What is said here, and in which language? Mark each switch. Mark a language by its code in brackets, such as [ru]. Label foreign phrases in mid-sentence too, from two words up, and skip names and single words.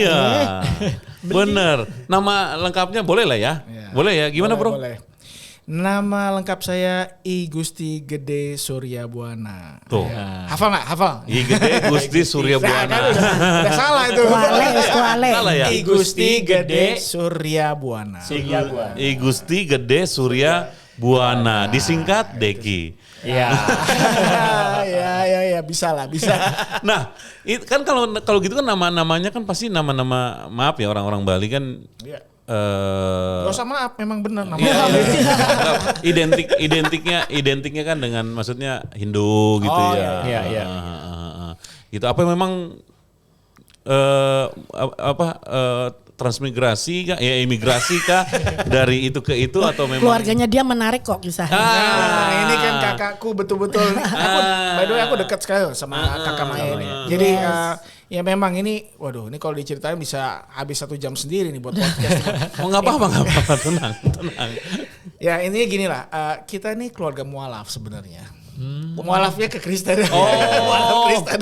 [id] Iya. Bener. Nama lengkapnya boleh lah ya? Iya. Boleh ya? Gimana Bro? Boleh. Nama lengkap saya I Gusti Gede Surya Buana. Tuh. Hafal nggak? Hafal. I Gede Gusti Surya Nah, kan Buana. udah salah itu. Tuale. Salah ya? I Gusti Gede Surya Buana. I Gusti Gede Surya Buana. Disingkat Deki. Iya. ya bisa lah, bisa. Nah, kan kalau gitu kan nama-namanya kan pasti nama-nama, maaf ya orang-orang Bali kan Iya. eh Gak usah maaf, memang benar iya, namanya. identiknya kan dengan maksudnya Hindu gitu Oh, ya. iya, iya. Gitu apa memang transmigrasi kah, ya imigrasi kah dari itu ke itu atau memang Keluarganya dia menarik kok kisahnya. Nah, ini kan kakakku betul-betul. [en] By the way [id] aku dekat sekali loh sama kakak Maya ini. Jadi ya memang ini, waduh, ini kalau diceritain bisa habis 1 jam sendiri nih buat podcast. oh nggak apa-apa, tenang. Ya intinya gini lah, kita ini keluarga mualaf sebenarnya. Mualafnya ke Kristen. Mualaf Kristen.